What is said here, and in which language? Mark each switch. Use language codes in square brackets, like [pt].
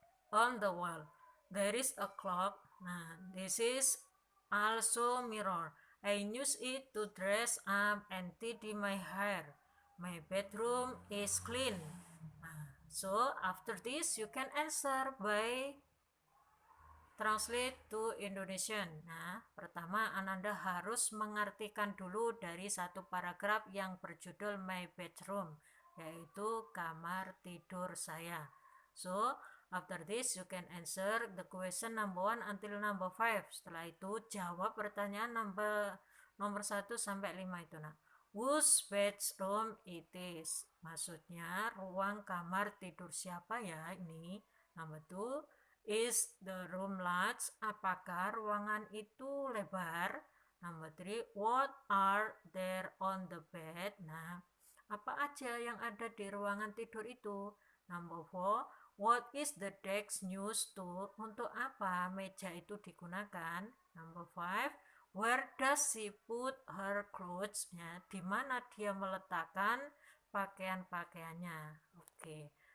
[en] On the wall, there is a clock. This is also mirror. I use it to dress up and tidy my hair. My bedroom is clean. So after this, you can answer by translate to Indonesian. [id] Nah, pertama Ananda harus mengartikan dulu dari satu paragraf yang berjudul My Bedroom, yaitu kamar tidur saya. [en] So, after this you can answer the question number 1 until number 5. [id] Setelah itu jawab pertanyaan nomor 1 sampai 5 itu, nah. Whose bedroom it is? Maksudnya ruang kamar tidur siapa ya ini? [en] Number 2, is the room large? [id] Apakah ruangan itu lebar? [en] Number 3, what are there on the bed? [id] Nah, apa aja yang ada di ruangan tidur itu? [en] Number 4, what is the desk used to? [id] Untuk apa meja itu digunakan? [en] Number 5, where does she put her clothes? [id] Ya, di mana dia meletakkan pakaian-pakaiannya? Oke.